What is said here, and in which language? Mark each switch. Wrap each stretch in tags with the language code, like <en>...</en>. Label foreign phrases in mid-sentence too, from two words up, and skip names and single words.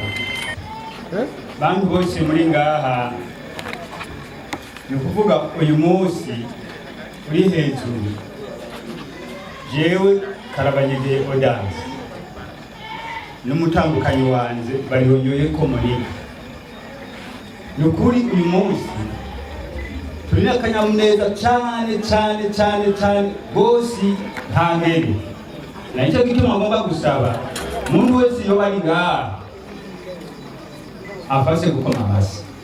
<rn>bantu bose muri ngaha ni ukuvuga uyu munsi uri hejuru jewe Karabanye Deodas n'umutambukanyi wanjye bariyonyoye ko muriga ni ukuri uyu munsi turi n'akanyamuneza cyane cyane cyane cyane rwose nta mbere nicyo gituma ngomba gusaba umuntu wese iyo bari ngaha afashe gukoma amashyi</rn>